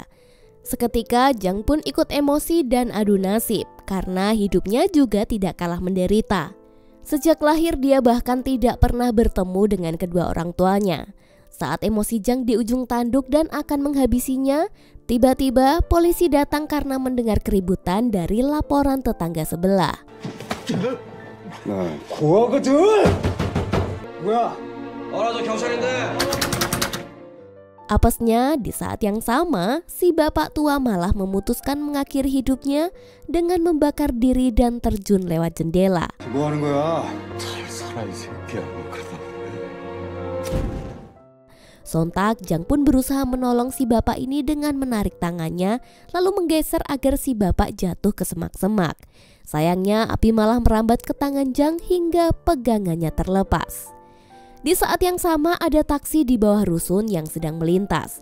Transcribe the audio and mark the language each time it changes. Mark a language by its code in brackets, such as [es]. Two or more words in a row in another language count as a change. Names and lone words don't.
[id] Seketika Jang pun ikut emosi dan adu nasib karena hidupnya juga tidak kalah menderita. Sejak lahir dia bahkan tidak pernah bertemu dengan kedua orang tuanya. Saat emosi Jang di ujung tanduk dan akan menghabisinya, tiba-tiba polisi datang karena mendengar keributan dari laporan tetangga sebelah. [ko] 나 고아거든. 뭐야? 알아서 경찰인데. [id] Apesnya di saat yang sama, si bapak tua malah memutuskan mengakhiri hidupnya dengan membakar diri dan terjun lewat jendela. [ko] 뭐 하는 거야? 잘 살아 이 새끼야. 그러다. [id] Sontak Jang pun berusaha menolong si bapak ini dengan menarik tangannya lalu menggeser agar si bapak jatuh ke semak-semak. Sayangnya api malah merambat ke tangan Jang hingga pegangannya terlepas. Di saat yang sama ada taksi di bawah rusun yang sedang melintas.